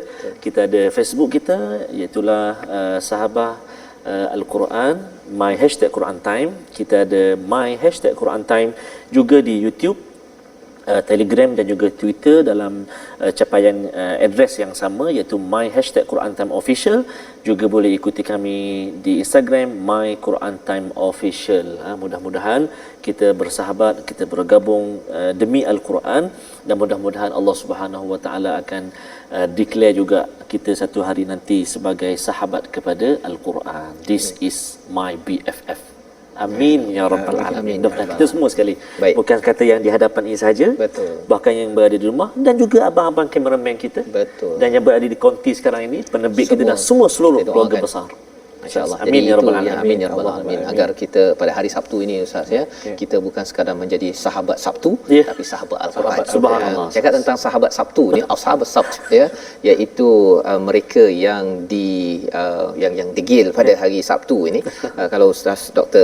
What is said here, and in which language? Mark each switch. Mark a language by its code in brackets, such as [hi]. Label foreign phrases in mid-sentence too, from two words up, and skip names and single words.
[ms] Kita ada Facebook kita, iaitu sahabah Al-Quran, My #Quran Time. Kita ada My #Quran Time juga di YouTube, Telegram dan juga Twitter dalam capaian address yang sama, iaitu My #Quran Time Official. Juga boleh ikuti kami di Instagram My Quran Time Official. Mudah-mudahan kita bersahabat, kita bergabung demi Al-Quran, dan mudah-mudahan Allah [ar] سبحانه وتعالى [ms] akan declare juga kita satu hari nanti sebagai sahabat kepada Al-Quran. [en] This is my BFF. [ar] آمين يا رب العالمين. [ms] Kita semua sekali. Baik. Bukan kata yang di hadapan ini saja. Betul. Bahkan yang berada di rumah, dan juga abang-abang kameraman kita. Betul. Dan yang berada di konti sekarang ini, penerbit kita, dan semua seluruh keluarga besar. InsyaAllah. [ar] آمين يا رب العالمين. آمين يا رب العالمين. [ms] Agar kita pada hari Sabtu ini Ustaz, ya, kita bukan sekadar menjadi sahabat Sabtu, tapi sahabat Al-Quran. Subhanallah. Cakap tentang sahabat Sabtu ni, [ar] أصحاب السبت, [ms] ya, iaitu mereka yang yang degil pada hari Sabtu ini. Kalau Ustaz Dr.